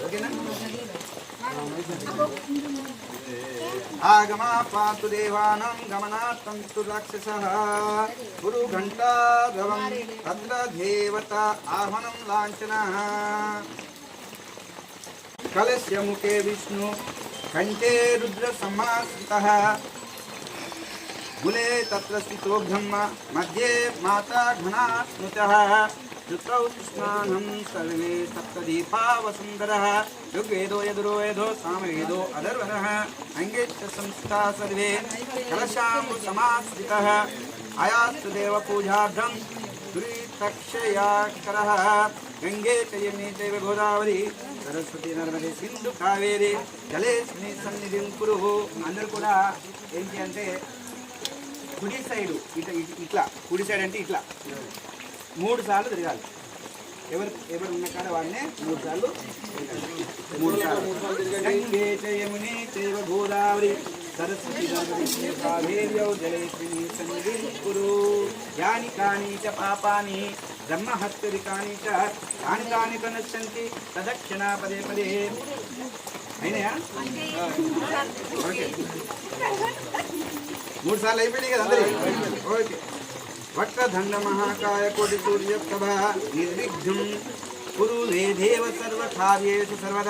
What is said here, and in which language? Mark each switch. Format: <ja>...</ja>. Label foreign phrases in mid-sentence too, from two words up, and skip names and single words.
<sa>ఓకేనా? ఆగమా పాతు దేవానం గమనాత్తంతు రాక్షసః గురు ఘంటాధవం తత్ర దేవత ఆహ్వానం లాంఛనః కలస్య ముఖే విష్ణు కంఠే రుద్ర సమాశ్రితః मूले तत्र स्थितो ब्रह्म मध्ये माता घना स्मृतः ऋतौ स्नानं सर्वे सप्तदीपा वसुन्धरः ऋग्वेदो यजुर्वेदो सामवेदो अधर्वणः अङ्गे च संस्था सर्वे कलशां समाश्रितः आयास्तु देवपूजाभ्रं दुरितक्षयाकरः गंगे च यमुने चैव गोदावरी सरस्वती नर्मदे సింధు కావేరి జలేస్మిన్ సన్నిధిం కురు.</sa> <te>అందరూ కూడా ఏంటి అంటే కుడి సైడు ఇట్లా కుడి సైడ్ అంటే ఇట్లా 3 సార్లు తిరగాలి. ఎవరు ఉన్న కాడ వాడినే 3 సార్లు</te> <sa>గంగే చ యమునే చైవ గోదావరి सरस्वती नर्मदे कावेर्यौ जलेस्मिन् सन्निधिं कुरु. यानि कानि च पापानि ब्रह्महत्यानि च तानि तानि नश्यन्ति तदक्षिणा पदे पदे.</sa> <te>అయినాయా? ఓకే 3 సార్లు అయిపోయినాయి కదా అందరికి. ఓకే.</te> <sa>వక్రదండ మహాకాయ కోటి సూర్య ప్రభ నిర్విఘ్నం కురు మే దేవ సర్వకార్యేషు సర్వదా.</sa>